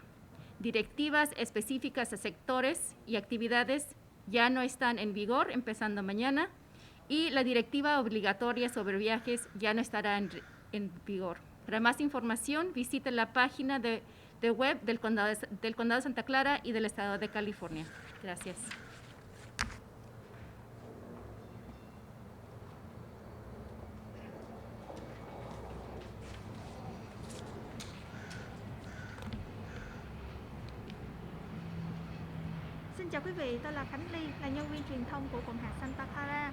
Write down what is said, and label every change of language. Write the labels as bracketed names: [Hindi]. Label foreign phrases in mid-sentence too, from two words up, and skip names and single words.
[Spanish] Directivas específicas a sectores y actividades ya no están en vigor empezando mañana, y la directiva obligatoria sobre viajes ya no estará en vigor. Para más información, visite la página de web del Condado de Santa Clara y del Estado de California. Gracias. [Vietnamese] Xin chào quý vị, tôi là Khánh Ly, là nhân viên truyền thông của quận hạt Santa Clara.